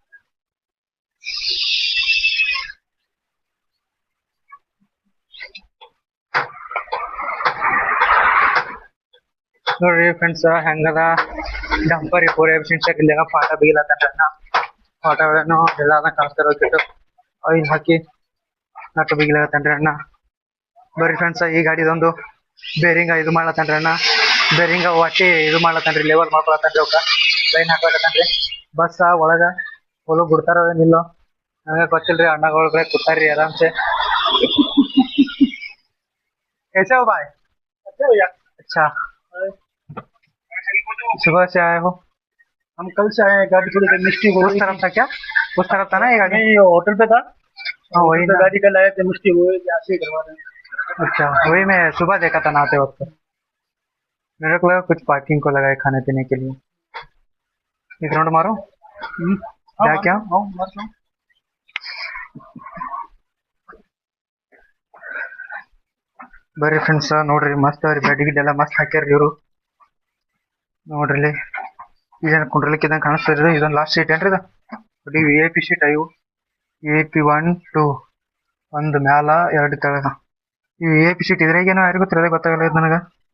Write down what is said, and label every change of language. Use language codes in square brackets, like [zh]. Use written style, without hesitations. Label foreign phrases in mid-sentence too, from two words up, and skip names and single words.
[kn] ನೋಡ್ರಿ ಫ್ರೆಂಡ್ಸ್ ಹೆಂಗದ ಡಂಪರ್ ಪೂರ ಇಲ್ಲೆಲ್ಲ ಪಾಠ ಬಿಗಿಲತ್ತನ್ರಿ ಅಣ್ಣ ಪಾಠಗಳೇನು ಎಲ್ಲ ಕಾಣಿಸ್ತಾರ ಆಯಿಲ್ ಹಾಕಿ ನಟ್ಟು ಬಿಗಿಲತ್ತನ್ರಿ ಅಣ್ಣ. ಬರ್ರಿ ಫ್ರೆಂಡ್ಸ್ ಈ ಗಾಡಿದೊಂದು ಬೇರಿಂಗ ಇದು ಮಾಡ್ಲತ್ತನ್ರಿ ಅಣ್ಣ ಬೇರಿಂಗ ಒಟ್ಟಿ ಇದು ಮಾಡ್ಲತ್ತನ್ರಿ ಲೆವೆಲ್ ಮಾಡ್ಕೊಳತ್ತನ್ರಿ ಅವಕ್ಕ ಲೈನ್ ಹಾಕ್ಲತ್ತನ್ರಿ. ಬಸ್ ಒಳಗ ಹೊಲಗ್ ಬಿಡ್ತಾರ ಏನಿಲ್ಲೋ ನನಗೆ ಗೊತ್ತಿಲ್ರಿ ಅಣ್ಣಗಳ ಕೂತಾರ್ರಿ ಆರಾಮ್ಸೆ. [hi] कैसे हो भाई? अच्छा सुबह से आए हो? हम कल से आए हैं. गाड़ी थोड़ी सी मिस्टेक हो उस गई तरफ था क्या? उस तरफ था ना ये गाड़ी? नहीं होटल पे था. हाँ वही तो ना. गाड़ी कल आए थे मिस्टेक हुई यहाँ से करवा रहे हैं. अच्छा वही मैं सुबह देखा था नहाते वक्त मेरे को लगा कुछ पार्किंग को लगाए खाने पीने के लिए. एक राउंड मारो क्या क्या [kn] ಬರ್ರಿ ಫ್ರೆಂಡ್ಸ್ ನೋಡ್ರಿ ಮಸ್ತ್ ಅವ್ರಿ ಬೆಡ್ ಗಿಡ್ ಎಲ್ಲ ಮಸ್ತ್ ಹಾಕ್ಯಾರ್ರಿ ಇವರು ನೋಡ್ರಿ ಇದೇನು ಕುಂಡ್ರಲಿಕ್ಕೆ ಇದಂಗೆ ಕಾಣಿಸ್ತಾ ಇದೊಂದು ಲಾಸ್ಟ್ ಸೀಟ್ ಏನ್ರಿ ಇದು ನೋಡಿ VIP ಸೀಟ್ ಇವು VIP 1 2 ಒಂದು ಮ್ಯಾಲ ಎರಡು ತೆಳಗ ಈ VIP ಸೀಟ್ ಇದ್ರಾಗೇನೋ ಯಾರಿಗೂ ತಿಳದೆ ಗೊತ್ತಾಗಲ್ಲ ಇದು ನನಗೆ.